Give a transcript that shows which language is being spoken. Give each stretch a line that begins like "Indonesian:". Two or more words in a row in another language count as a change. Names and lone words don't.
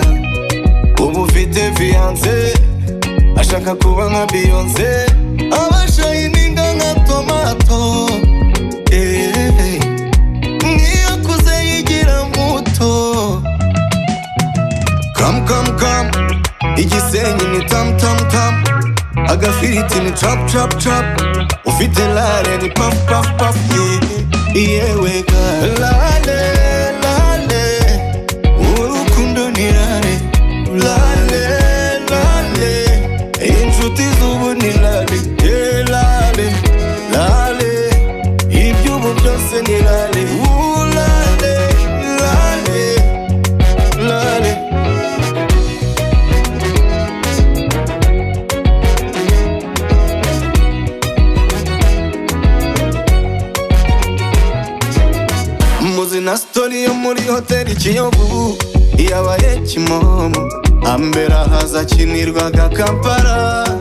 Kinyarwanda: Ubu ufite fiance, ashaka kuba nka Beyonce, abashayininga nka tomato. Niyo kuze yigira muto.
English: Come, come, come,
Kinyarwanda: igisenyi ni tam, tam, tam. Agafiriti ni
English: chop, chop, chop.
Kinyarwanda: Ufite lale ni
English: puff, puff, puff.
Kinyarwanda: Yewe ka lale, lale. Urukundo ni lale, lale, lale. Inshuti zubu ni lale, lale, lale. Ibyubu byose ni lale, lale, lale, lale. Muzi na story yo muri hoteli Kiyovu yabaye Kimomo, ambera haza kinirwaga Kampala.